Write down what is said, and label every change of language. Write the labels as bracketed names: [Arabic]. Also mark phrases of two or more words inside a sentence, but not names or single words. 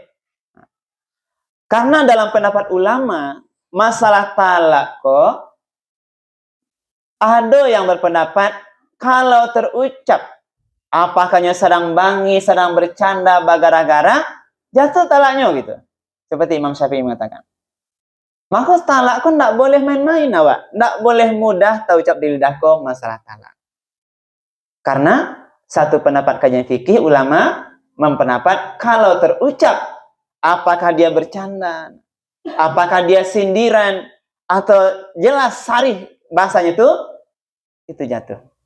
[Indonesian] Karena dalam pendapat ulama, masalah talak kok ada yang berpendapat kalau terucap apakahnya sedang bangi, sedang bercanda, bagara-gara, jatuh talaknya gitu. Seperti Imam Syafi'i mengatakan. Maka talak kok ndak boleh main-main awak, ndak boleh mudah terucap di lidahku masalah talak. Karena satu pendapat kajian fikih ulama mempendapat kalau terucap apakah dia bercanda, apakah dia sindiran, atau jelas sarih bahasanya itu jatuh.